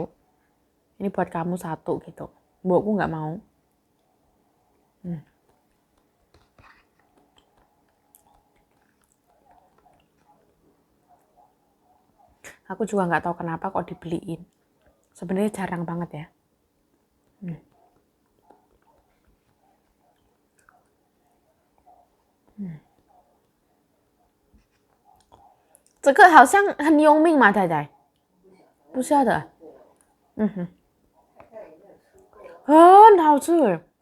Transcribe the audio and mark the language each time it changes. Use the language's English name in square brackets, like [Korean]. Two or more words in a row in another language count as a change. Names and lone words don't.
[Indonesian] Ini buat kamu satu gitu. Mbokku nggak mau. Aku juga nggak tahu kenapa kok dibeliin. Sebenarnya jarang banget ya. [Chinese] 这个好像很有名嘛，太太？不晓得。很好吃。